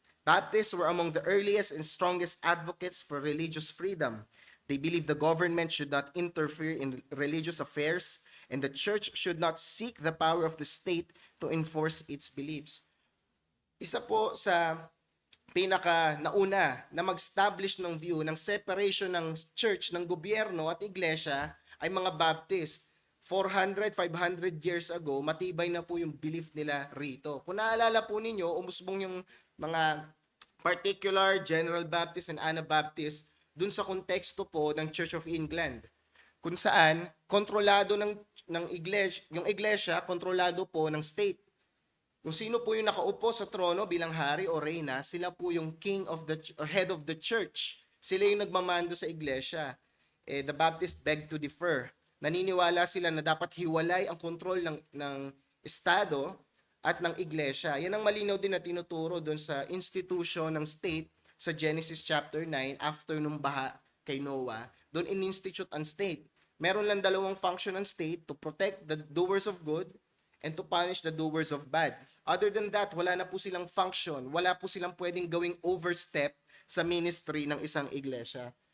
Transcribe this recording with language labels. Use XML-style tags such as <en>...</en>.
<en>Baptists were among the earliest and strongest advocates for religious freedom. They believe the government should not interfere in religious affairs and the church should not seek the power of the state to enforce its beliefs.</en> <tl>Isa po sa pinaka nauna na mag-establish ng view ng separation ng church, ng gobyerno at iglesia ay mga Baptist. 400, 500 years ago, matibay na po yung belief nila rito. Kung naalala po ninyo, umusbong yung mga particular General Baptist and Anabaptist dun sa konteksto po ng Church of England. Kung saan, kontrolado ng iglesia, yung iglesia, kontrolado po ng state. Kung sino po yung nakaupo sa trono bilang hari o reyna, sila po yung head of the church. Sila yung nagmamando sa iglesia.</tl> <en>The Baptist beg to differ.</en> <tl>Naniniwala sila na dapat hiwalay ang kontrol ng estado at ng iglesia. Yan ang malinaw din na tinuturo doon sa institution ng state sa Genesis chapter 9 after nung baha kay Noah. Doon in-institute ang state. Meron lang dalawang function ng state:</tl> <en>to protect the doers of good and to punish the doers of bad. Other than that,</en> <tl>wala na po silang function. Wala po silang pwedeng gawing overstep sa ministry ng isang iglesia.</tl>